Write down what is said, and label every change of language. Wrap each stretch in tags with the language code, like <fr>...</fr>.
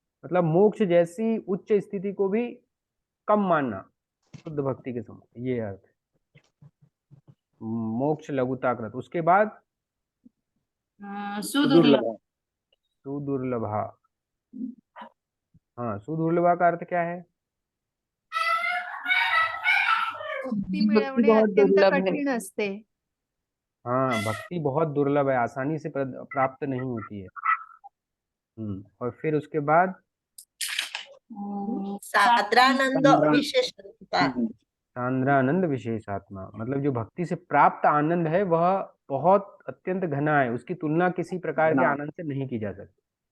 <hi>मतलब मोक्ष जैसी उच्च स्थिति को भी कम मानना शुद्ध भक्ति के समय, ये अर्थ है मोक्ष लघुताकृत। उसके बाद</hi> <sa>सुदुर्लभ। सुदुर्लभा।</sa> <hi>हाँ, सुदुर्लभा का अर्थ क्या है?</hi> <mr>मुक्ती मिळवणे अत्यंत कठीण असते।</mr> <hi>हाँ, भक्ति बहुत दुर्लभ है, आसानी से प्राप्त नहीं होती है। और फिर उसके बाद</hi> <sa>सान्द्रानंद विशेषता।</sa> <hi>सांद्रानंद विशेषात्मा, मतलब जो भक्ति से प्राप्त आनंद है वह बहुत अत्यंत घना है, उसकी तुलना किसी प्रकार के आनंद से नहीं की जा सकती।</hi>